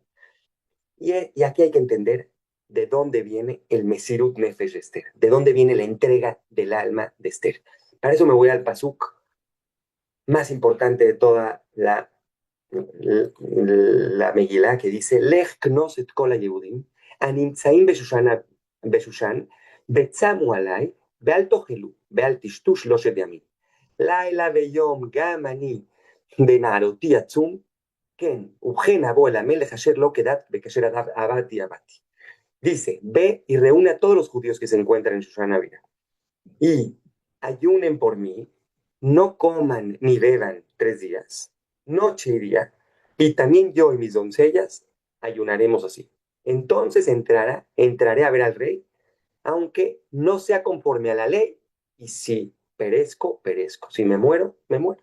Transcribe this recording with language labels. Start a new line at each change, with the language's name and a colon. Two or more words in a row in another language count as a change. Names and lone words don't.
Spanish: Y aquí hay que entender de dónde viene el
Hebrew: מסירות נפש
Spanish: de Esther, de dónde viene la entrega del alma de Esther. Para eso me voy al Pasuk más importante de toda la Megilá, que dice,
Hebrew: לך כנוס את כל היהודים, הנמצאים בשושן, וצמו עליי, ואל תאכלו, ואל תשתו 3 ימים. לילה ויום גם אני בנערותי עצום, כן, ובכן אבוא אל המלך אשר לא כדת, וכאשר עבדתי.
Spanish: Dice, ve y reúne a todos los judíos que se encuentran en Susana Vira y ayunen por mí, no coman ni beban 3 días, noche y día, y también yo y mis doncellas ayunaremos así. Entonces entraré a ver al rey, aunque no sea conforme a la ley, y si perezco, perezco, si me muero, me muero.